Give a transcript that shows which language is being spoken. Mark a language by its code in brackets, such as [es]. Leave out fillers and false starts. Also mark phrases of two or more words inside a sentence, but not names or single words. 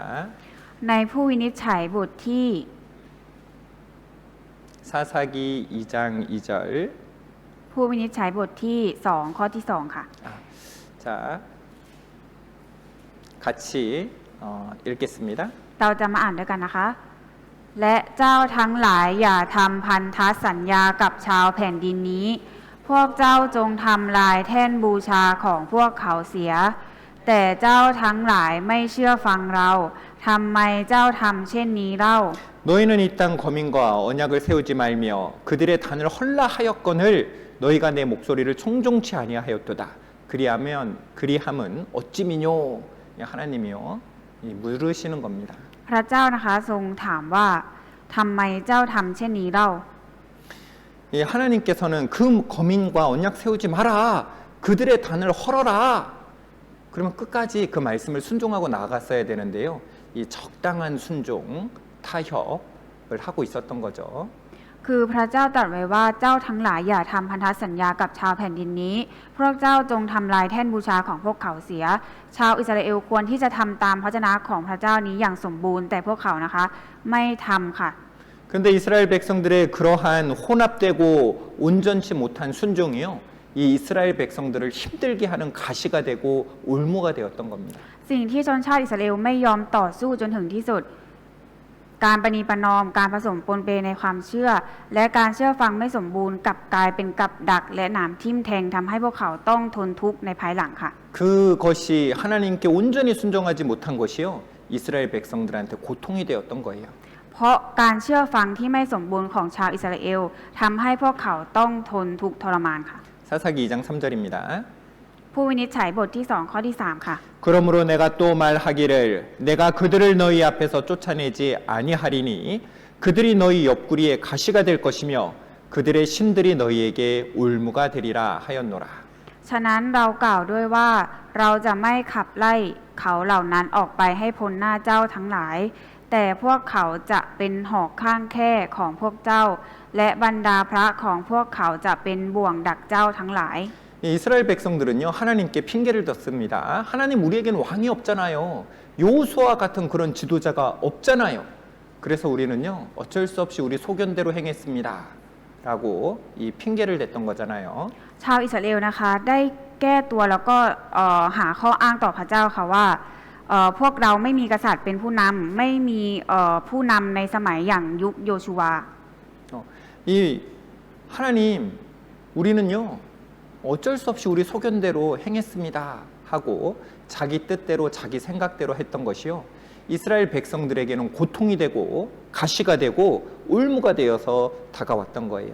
[th] ในผู้วินิจฉัยบทที่ [ko] 사사기 2장 2절. [th] ผู้วินิจฉัยบทที่ 2 ข้อที่ 2 ค่ะ [ko] 자, 같이 읽겠습니다. [th] เราจะมาอ่านด้วยกันนะคะ และเจ้าทั้งหลายอย่าทำพันธสัญญากับชาวแผ่นดินนี้ พวกเจ้าจงทำลายแท่นบูชาของพวกเขาเสีย แต่เจ้าทั้งหลายไม่เชื่อฟังเราทำไมเจ้าทำเช่นนี้เล่า [ko] 너희는 이 땅 거민과 언약을 세우지 말며 그들의 단을 헐라하였거늘 너희가 내 목소리를 청종치 아니하였도다. 그리함은 어찌미뇨? 하나님이요 물으시는 겁니다. [th] พระเจ้านะคะทรงถามว่าทำไมเจ้าทำเช่นนี้เล่า [ko] 하나님께서는 그 거민과 언약 세우지 마라. 그들의 단을 헐어라. 그러면 끝까지 그 말씀을 순종하고 나아갔어야 되는데요. 이 적당한 순종, 타협을 하고 있었던 거죠. [th] คือพระเจ้าตรัสไว้ว่าเจ้าทั้งหลายอย่าทำพันธสัญญากับชาวแผ่นดินนี้พวกเจ้าจงทำลายแท่นบูชาของพวกเขาเสีย ชาวอิสราเอลควรที่จะทำตามพระวจนะของพระเจ้านี้อย่างสมบูรณ์แต่พวกเขานะคะไม่ทำค่ะ [ko] 근데 이스라엘 백성들의 그러한 혼합되고 온전치 못한 순종이요. 이 이스라엘 백성들을 힘들게 하는 가시가 되고 올무가 되었던 겁니다. [th] สิ่งที่ชนชาติอิสราเอลไม่ยอมต่อสู้จนถึงที่สุด การประนีประนอมการผสมปนเปในความเชื่อ และการเชื่อฟังไม่สมบูรณ์กลับกลายเป็นกับดักและหนามทิ่มแทงทำให้พวกเขาต้องทนทุกข์ในภายหลังค่ะ [ko] 그것이 하나님께 온전히 순종하지 못한 것이요. 이스라엘 백성들한테 고통이 되었던 거예요. [th] เพราะการเชื่อฟังที่ไม่สมบูรณ์ของชาวอิสราเอลทำให้พวกเขาต้องทนทุกข์ทรมานค่ะ [ko] 사사기 2장 3절입니다. [th] ผู้วินิจฉัยบทที่ 2 ข้อที่ 3 ค่ะ [ko] 그러므로 내가 또 말하기를 내가 그들을 너희 앞에서 쫓아내지 아니하리니 그들이 너희 옆구리에 가시가 될 것이며 그들의 신들이 너희에게 올무가 되리라 하였노라. [th] ฉะนั้นเรากล่าวด้วยว่าเราจะไม่ขับไล่เขาเหล่านั้นออกไปให้พ้นหน้าเจ้าทั้งหลาย แต่พวกเขาจะเป็นหอกข้างแคร่ของพวกเจ้า และบรรดาพระของพวกเขาจะเป็นบ่วงดักเจ้าทั้งหลาย [ko] 이스라엘 백성들은요 하나님께 핑계를 댔습니다. 하나님 우리에겐 왕이 없잖아요. 여호수아와 같은 그런 지도자가 없잖아요. 그래서 우리는요 어쩔 수 없이 우리 소견대로 행했습니다.라고 이 핑계를 댔던 거잖아요. [th] ชาวอิสราเอลนะคะได้แก้ตัวแล้วก็หาข้ออ้างต่อพระเจ้าค่ะว่าพวกเราไม่มีกษัตริย์เป็นผู้นำไม่มีผู้นำในสมัยอย่างยุคโยชูวา [ko] 이 하나님 우리는요 어쩔 수 없이 우리 소견대로 행했습니다 하고 자기 뜻대로 자기 생각대로 했던 것이요 이스라엘 백성들에게는 고통이 되고 가시가 되고 올무가 되어서 다가왔던 거예요.